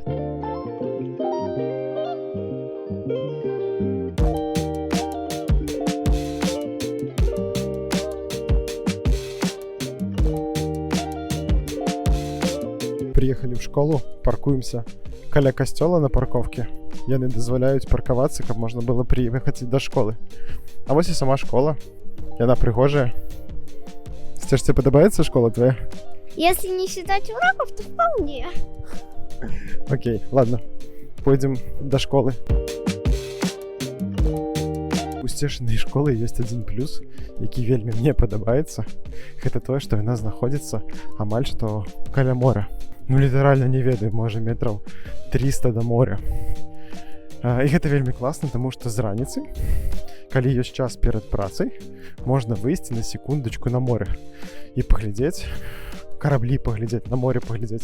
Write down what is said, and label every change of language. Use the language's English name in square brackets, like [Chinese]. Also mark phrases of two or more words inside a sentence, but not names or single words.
[Russian] Приехали в школу, [Belarusian] паркуемся каля касцёла [Russian] на парковке. [Belarusian] Яны дазваляюць паркавацца, каб можна было прыехаць да школы. А вось і сама школа. Яна прыгожая. Сцеш, тебе падабаецца школа твоя? [Russian] Если не считать уроков, то вполне. Окей, ладно. Пойдем до школы. [Belarusian] У Сцешынай школы ёсць адзін плюс, які вельмі мне падабаецца. Гэта тое, што яна знаходзіцца амаль што каля мора. Ну, літаральна не ведаю, можа метраў 300 [Russian] до моря. [Belarusian] І гэта вельмі класна, таму што з раніцы, калі ёсць час перад працай, можна выйсці на секундачку на море і паглядзець караблі, паглядзець, на море паглядзець.